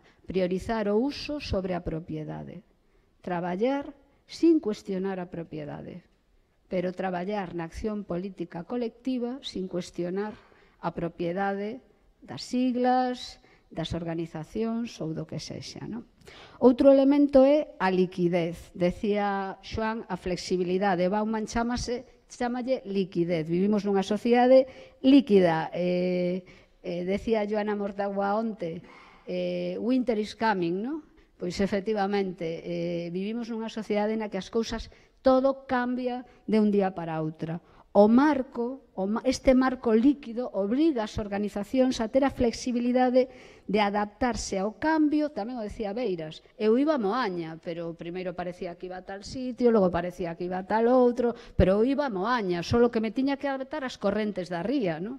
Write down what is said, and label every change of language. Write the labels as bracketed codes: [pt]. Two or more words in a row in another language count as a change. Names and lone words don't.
[gl] Priorizar o uso sobre a propiedade. Traballar sin cuestionar a propiedade, pero traballar na acción política colectiva sin cuestionar a propiedade das siglas, das organizacións ou do que sexa, non? Outro elemento é a liquidez. Decía Xoán, a flexibilidade. Bauman chámalle liquidez. Vivimos nunha sociedade líquida. Decía Joana Mortagua onte, [en] winter is coming, [gl] non? Pois, efectivamente, vivimos nunha sociedade na que as cousas, todo cambia de un día para outra. Este marco líquido obriga as organizacións a ter a flexibilidade de adaptarse ao cambio. Tamén o decía Beiras, eu iba a Moaña, pero primeiro parecía que iba a tal sitio, logo parecía que iba a tal outro, pero eu iba a Moaña, só que me tiña que adaptar ás correntes da ría, non?